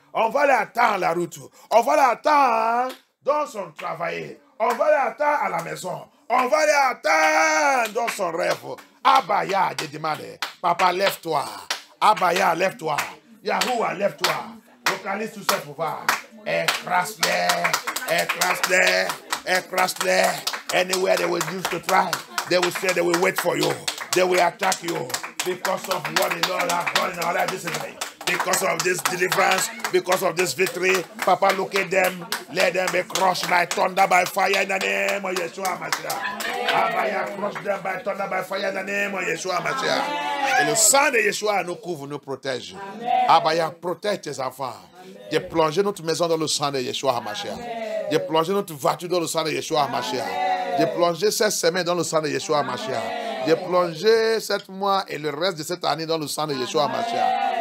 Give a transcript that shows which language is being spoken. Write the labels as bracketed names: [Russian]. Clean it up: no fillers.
[French] On va les attendre à la route. On va les attendre dans son travail. On va les attendre à la maison. On va les attendre dans son rêve. Abaya, je demande, papa, lève-toi. Abaya, lève-toi. Yahuwah, lève-toi. Localise tous ces pouvoirs. Écrase-les. Écrase-les. Écrase-les. [English] Anywhere they will use to try, they will say they will wait for you. They will attack you because of what the Lord has done in our life this evening. Because of this deliverance, because of this victory, Papa, look at them. Let them be crushed by thunder, by fire in the name of Yeshua HaMashiach. Abaya, crush them by thunder, by fire in the name of Yeshua HaMashiach. [French] Et le sang de Yeshua nous couvre, nous protège. Abaya, protège tes enfants. J'ai plongé notre maison dans le sang de Yeshua HaMashiach. J'ai plongé notre voiture dans le sang de Yeshua HaMashiach. J'ai plongé cette semaine dans le sang de Yeshua HaMashiach. J'ai plongé 7 mois et le reste de cette année dans le sang de Yeshua HaMashiach.